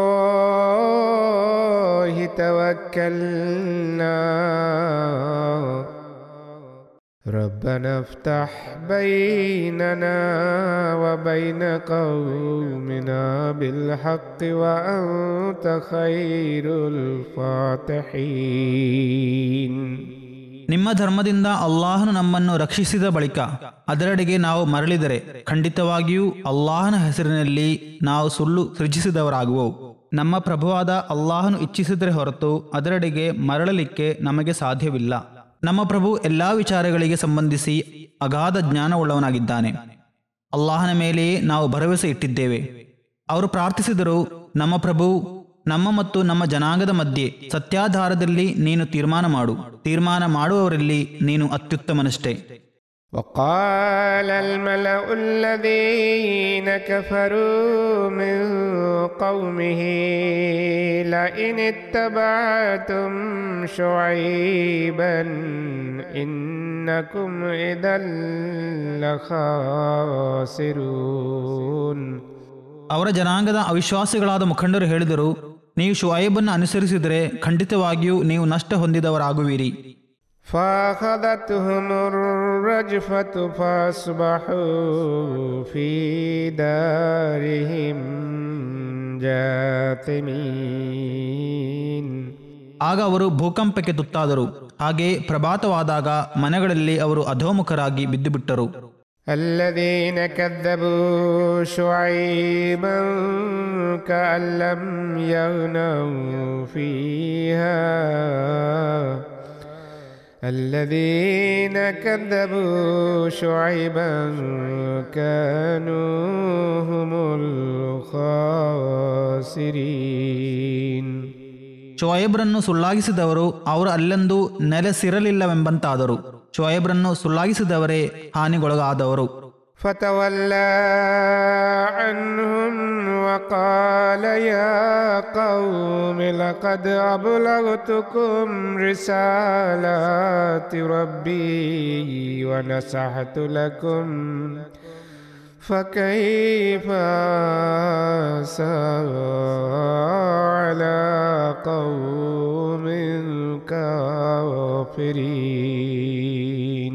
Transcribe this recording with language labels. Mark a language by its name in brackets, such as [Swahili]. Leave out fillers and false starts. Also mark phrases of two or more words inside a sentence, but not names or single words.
[Arabic] الله توكلنا ربنا افتح بيننا وبين قومنا بالحق وأنت خير الفاتحين. [Kannada] ನಿಮ್ಮ ಧರ್ಮದಿಂದ ಅಲ್ಲಾಹನು ನಮ್ಮನ್ನು ರಕ್ಷಿಸಿದ ಬಳಿಕ ಅದರೆಡೆಗೆ ನಾವು ಮರಳಿದರೆ ಖಂಡಿತವಾಗಿಯೂ ಅಲ್ಲಾಹನ ಹೆಸರಿನಲ್ಲಿ ನಾವು ಸುಳ್ಳು ಸೃಜಿಸಿದವರಾಗುವೆವು. ನಮ್ಮ ಪ್ರಭುವಾದ ಅಲ್ಲಾಹನು ಇಚ್ಛಿಸಿದರೆ ಹೊರತು ಅದರೆಡೆಗೆ ಮರಳಲಿಕ್ಕೆ ನಮಗೆ ಸಾಧ್ಯವಿಲ್ಲ. ನಮ್ಮ ಪ್ರಭು ಎಲ್ಲಾ ವಿಚಾರಗಳಿಗೆ ಸಂಬಂಧಿಸಿ ಅಗಾಧ ಜ್ಞಾನವುಳ್ಳವನಾಗಿದ್ದಾನೆ. ಅಲ್ಲಾಹನ ಮೇಲೆಯೇ ನಾವು ಭರವಸೆ ಇಟ್ಟಿದ್ದೇವೆ. ಅವರು ಪ್ರಾರ್ಥಿಸಿದರು, ನಮ್ಮ ಪ್ರಭು, ನಮ್ಮ ಮತ್ತು ನಮ್ಮ ಜನಾಂಗದ ಮಧ್ಯೆ ಸತ್ಯಾಧಾರದಲ್ಲಿ ನೀನು ತೀರ್ಮಾನ ಮಾಡು. ತೀರ್ಮಾನ ಮಾಡುವವರಲ್ಲಿ ನೀನು ಅತ್ಯುತ್ತಮನಷ್ಟೇ. [Arabic] وقال الملأ الذين كفروا من قومه لئن اتبعتم شعيبا إنكم إذا لخاسرون. [Kannada] ಅವರ ಜನಾಂಗದ ಅವಿಶ್ವಾಸಿಗಳಾದ ಮುಖಂಡರು ಹೇಳಿದರು, ನೀವು ಶುಐಬನ್ನು ಅನುಸರಿಸಿದರೆ ಖಂಡಿತವಾಗಿಯೂ ನೀವು ನಷ್ಟ ಹೊಂದಿದವರಾಗುವಿರಿ. [Arabic] فأخذتهم الرجفة فأصبحوا في دارهم جاثمين. [Kannada] ಆಗ ಅವರು ಭೂಕಂಪಕ್ಕೆ ತುತ್ತಾದರು. ಹಾಗೆ ಪ್ರಭಾತವಾದಾಗ ಮನೆಗಳಲ್ಲಿ ಅವರು ಅಧೋಮುಖರಾಗಿ ಬಿದ್ದುಬಿಟ್ಟರು. [Arabic] الذين كذبوا شعيبا كأن لم يغنوا فيها الذين كذبوا شعيبا كانوا هم الخاسرين. [Kannada] ಶುಐಬ್ರನ್ನು ಸುಳ್ಳಾಗಿಸಿದವರು ಅವರು ಅಲ್ಲೆಂದೂ ನೆಲೆಸಿರಲಿಲ್ಲವೆಂಬಂತಾದರು. ಶುಐಬ್ರನ್ನು ಸುಳ್ಳಾಗಿಸಿದವರೇ ಹಾನಿಗೊಳಗಾದವರು. [Arabic] فتولى عنهم وقال يا قوم لقد أبلغتكم رسالات ربي ونصحت لكم فكيف آسى على قوم الغافرين.